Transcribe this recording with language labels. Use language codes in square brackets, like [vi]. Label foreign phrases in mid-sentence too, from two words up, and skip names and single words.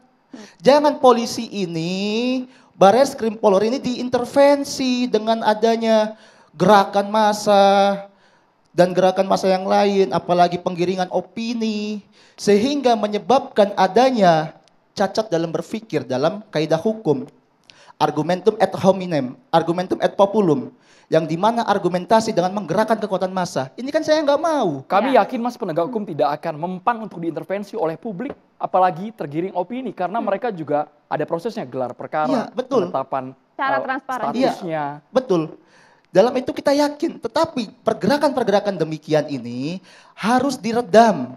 [id] Jangan polisi ini, Bareskrim Polri ini diintervensi dengan adanya gerakan massa dan gerakan massa yang lain, apalagi penggiringan opini, sehingga menyebabkan adanya cacat dalam berpikir dalam kaidah hukum. [la] Argumentum ad hominem, argumentum ad populum. [id] Yang dimana argumentasi dengan menggerakkan kekuatan massa. Ini kan saya nggak mau. Kami yakin Mas penegak hukum tidak akan mempan untuk diintervensi oleh publik, apalagi tergiring opini, karena mereka juga ada prosesnya, gelar perkara, penetapan secara transparan. statusnya. Betul. Dalam itu kita yakin, tetapi pergerakan-pergerakan demikian ini harus diredam.